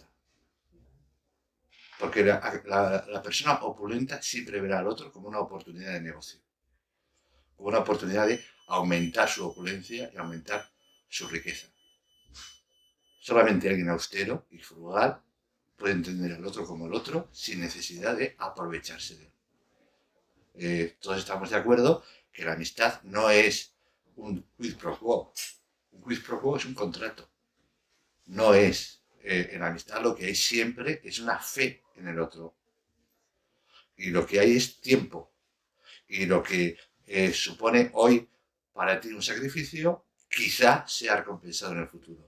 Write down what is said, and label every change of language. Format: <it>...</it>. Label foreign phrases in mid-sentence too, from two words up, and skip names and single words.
<es>Porque la persona opulenta siempre verá al otro como una oportunidad de negocio, como una oportunidad de aumentar su opulencia y aumentar su riqueza. Solamente alguien austero y frugal puede entender al otro como el otro sin necesidad de aprovecharse de él. Todos estamos de acuerdo que la amistad no es un</es> <la>quid pro quo.</la> <es>Un</es> <la>quid pro quo</la> <es>es un contrato. No es en la amistad lo que hay siempre es una fe en el otro. Y lo que hay es tiempo. Y lo que supone hoy para ti un sacrificio, quizá sea recompensado en el futuro.</es>